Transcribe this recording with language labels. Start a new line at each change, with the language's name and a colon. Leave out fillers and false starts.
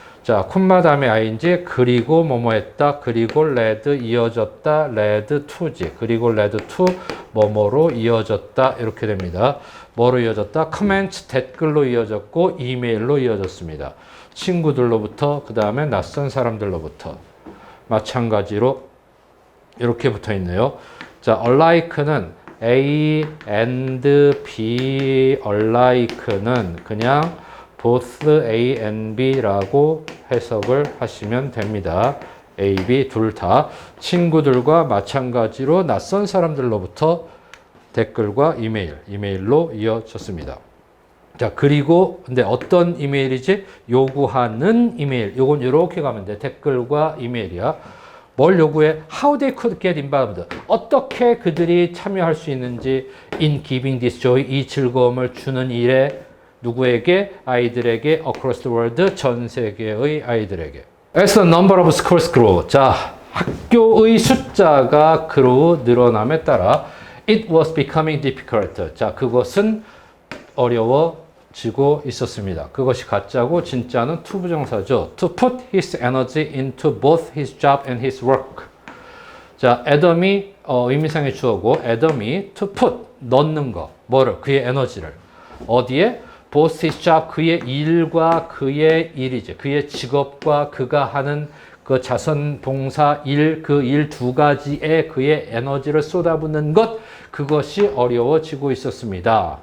Korean: 자, 콤마 다음에 ing, 그리고 뭐뭐 했다, 그리고 led 이어졌다,
English: led to
Korean: 지, 그리고 led to 뭐뭐로 이어졌다, 이렇게 됩니다. 뭐로 이어졌다? comment, 댓글로 이어졌고 이메일로 이어졌습니다. 친구들로부터, 그 다음에 낯선 사람들로부터. 마찬가지로 이렇게 붙어 있네요. 자, alike는 A and B, alike는 그냥 both A and B라고 해석을 하시면 됩니다. A, B 둘 다 친구들과 마찬가지로 낯선 사람들로부터 댓글과 이메일로 이어졌습니다. 자, 그리고 근데 어떤 이메일이지? 요구하는 이메일. 요건 이렇게 가면 돼. 댓글과 이메일이야. 뭘 요구해?
English: How they could get involved.
Korean: 어떻게 그들이 참여할 수 있는지
English: in giving this joy,
Korean: 이 즐거움을 주는 일에 누구에게? 아이들에게
English: across the world,
Korean: 전 세계의 아이들에게.
English: As the number of schools grew.
Korean: 자, 학교의 숫자가 grew, 늘어남에 따라
English: it was becoming difficult.
Korean: 자, 그것은 어려워지고 있었습니다. 그것이 가짜고 진짜는 to 부정사죠.
English: To put his energy into both his job and his work.
Korean: 자, 애덤이 의미상의 주어고 애덤이
English: to put
Korean: 넣는 거. 뭐를? 그의 에너지를. 어디에?
English: both his job,
Korean: 그의 일과 그의 일이지. 그의 직업과 그가 하는 그 자선봉사 일, 그 일 두 가지에 그의 에너지를 쏟아붓는 것, 그것이 어려워지고 있었습니다.